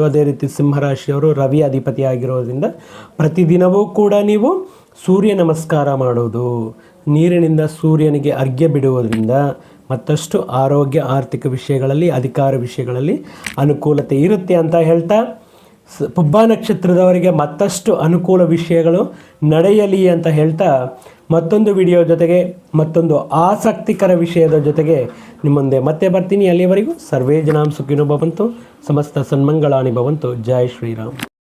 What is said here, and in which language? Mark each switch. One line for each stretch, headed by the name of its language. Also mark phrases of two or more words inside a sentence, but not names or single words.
Kannada: ಅದೇ ರೀತಿ ಸಿಂಹರಾಶಿಯವರು ರವಿ ಅಧಿಪತಿ ಆಗಿರೋದ್ರಿಂದ ಪ್ರತಿದಿನವೂ ಕೂಡ ನೀವು ಸೂರ್ಯ ನಮಸ್ಕಾರ ಮಾಡೋದು, ನೀರಿನಿಂದ ಸೂರ್ಯನಿಗೆ ಅರ್ಘ್ಯ ಬಿಡುವುದರಿಂದ ಮತ್ತಷ್ಟು ಆರೋಗ್ಯ, ಆರ್ಥಿಕ ವಿಷಯಗಳಲ್ಲಿ, ಅಧಿಕಾರ ವಿಷಯಗಳಲ್ಲಿ ಅನುಕೂಲತೆ ಇರುತ್ತೆ ಅಂತ ಹೇಳ್ತಾ, ಪುಬ್ಬ ನಕ್ಷತ್ರದವರಿಗೆ ಮತ್ತಷ್ಟು ಅನುಕೂಲ ವಿಷಯಗಳು ನಡೆಯಲಿ ಅಂತ ಹೇಳ್ತಾ, ಮತ್ತೊಂದು ವಿಡಿಯೋ ಜೊತೆಗೆ, ಮತ್ತೊಂದು ಆಸಕ್ತಿಕರ ವಿಷಯದ ಜೊತೆಗೆ ನಿಮ್ಮ ಮುಂದೆ ಮತ್ತೆ ಬರ್ತೀನಿ.
Sanskrit: ಅಲ್ಲಿಯವರೆಗೂ ಸರ್ವೇ ಜನಾಂ ಸುಖಿನೋ ಭವಂತು, ಸಮಸ್ತ ಸನ್ಮಂಗಳಾನಿ ಭವಂತು.
Hindi: ಜೈ ಶ್ರೀರಾಮ್.